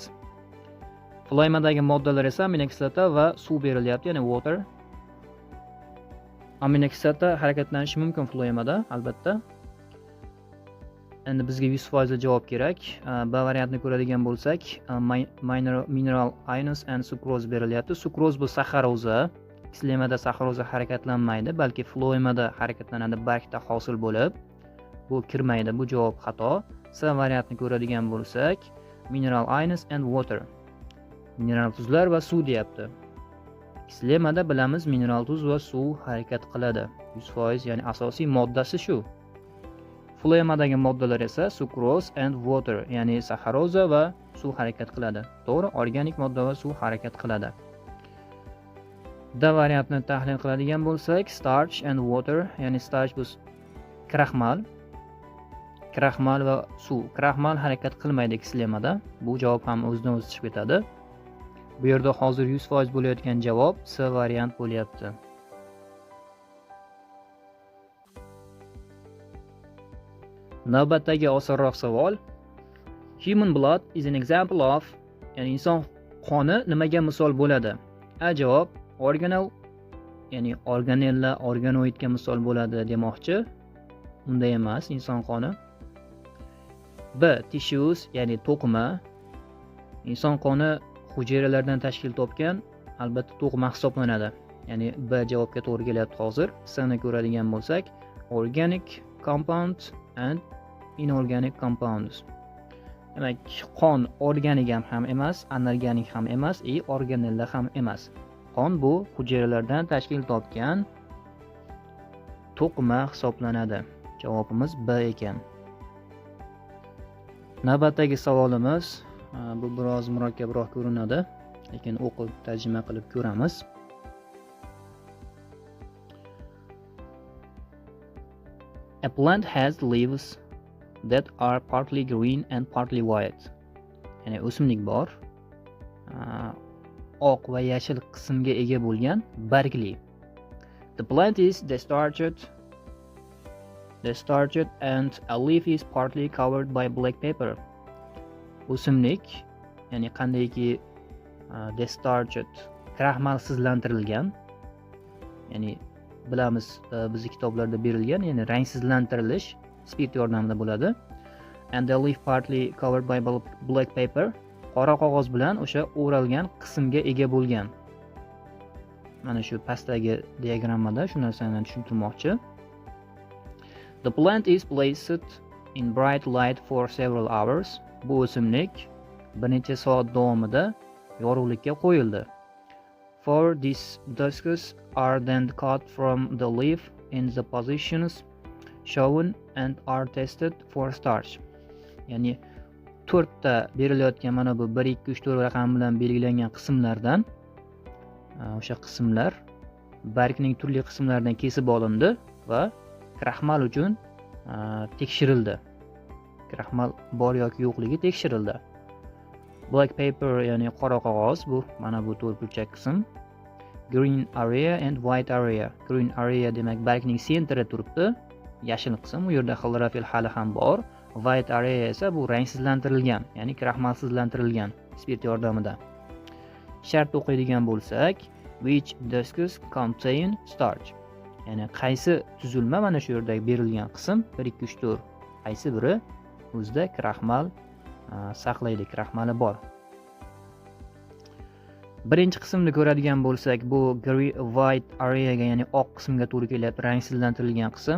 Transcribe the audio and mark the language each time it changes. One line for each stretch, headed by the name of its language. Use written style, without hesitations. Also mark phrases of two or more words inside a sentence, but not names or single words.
Uzbek: Phloemadagi moddalar esa aminokislota va suv berilyapti, ya'ni water. Aminokislota harakatlanishi mumkin phloemada, albatta. Endi bizga 100% javob kerak. B variantni ko'radigan bo'lsak,
English: mineral ions and sucrose
Uzbek: berilyapti. Sucrose bu saxaroza, Xlemada saxaroza harakatlanmaydi, balki floemada harakatlanadi, bargda hosil bo'lib. Bu kirmaydi, bu javob xato. C variantini ko'radigan bo'lsak,
English: mineral ions and water.
Uzbek: Mineral tuzlar va suv deyapti. Xlemada bilamiz, mineral tuz va suv harakat qiladi. 100%, ya'ni asosiy moddasi shu. Floemadagi moddalar esa
English: sucrose and water,
Uzbek: ya'ni saxaroza va suv harakat qiladi. To'g'ri, organik modda va suv harakat qiladi. D variantini tahlil qiladigan bo'lsak,
English: starch and water,
Uzbek: ya'ni starch bu kraxmal. Kraxmal va suv. Kraxmal harakat qilmaydi xlemada. Bu javob ham o'zidan o'zi chiqib ketadi. Bu yerda hozir 100% bo'layotgan javob C variant bo'lyapti. Navbatdagi osonroq savol.
English: Human blood is an example of,
Uzbek: ya'ni inson qoni nimaga misol bo'ladi? A javob organel, ya'ni organella, organoidga misol bo'ladi demoqchi. Unday emas inson qoni. B tissues, ya'ni to'qima. Inson qoni hujayralardan tashkil topgan, albatta to'qima hisoblanadi. Ya'ni B javobga to'g'ri kelyapti hozir. C'ni ko'radigan bo'lsak,
English: organic compound and inorganic compounds.
Uzbek: Demak, qon organik ham emas, anorganik ham emas, organella ham emas. Qon bu hujayralardan tashkil topgan to'qima hisoblanadi. Javobimiz B ekan. Navbatdagi savolimiz, bu biroz murakkabroq ko'rinadi, lekin o'qib tarjima qilib ko'ramiz.
English: A plant has leaves that are partly green and partly white.
Uzbek: Ya'ni o'simlik bor, oq va yashil qismga ega bo'lgan, bargli.
English: The plant is discharged and a leaf is partly covered by black paper.
Uzbek: O'simlik, ya'ni qandayki discharged, kraxmalsizlantirilgan, ya'ni bilamiz, bizning kitoblarda berilgan, ya'ni rangsizlantirilish spirt yordamida bo'ladi.
English: And the leaf partly covered by black paper,
Uzbek: qora qog'oz bilan o'sha o'ralgan qismga ega bo'lgan. Mana shu pastdagi diagrammada shu narsani tushuntirmoqchi.
English: The plant is placed in bright light for several hours.
Uzbek: Bu o'simlik bir necha soat davomida yorug'likka qo'yildi.
English: For these discs are then cut from the leaf in the positions shown and are tested for starch.
Uzbek: Ya'ni 4 ta berilayotgan mana bu 1 2 3 4 raqam bilan belgilangan qismlardan o'sha qismlar bargning turli qismlaridan kesib olindi va kraxmal uchun tekshirildi. Kraxmal bor yoki yo'qligi tekshirildi.
English: Black paper,
Uzbek: ya'ni qora qog'oz, bu mana bu to'rtburchak qism.
English: Green area and white area. Green area
Uzbek: demak bargning sentri turibdi, yashil qism, u yerda xlorofil hali ham bor.
English: White area
Uzbek: esa bu rangsizlantirilgan, ya'ni kraxmalsizlantirilgan spirt yordamida. Shart o'qiydigan bo'lsak,
English: which discs contain starch.
Uzbek: Ya'ni qaysi tuzilma mana shu yerda berilgan qism 1 2 3 4 qaysi biri o'zida kraxmal saqlaydi, kraxmali bor. Birinchi qismni ko'radigan bo'lsak, bu
English: white areaga,
Uzbek: ya'ni oq qismga to'g'ri kelyapti, rangsizlantirilgan qism.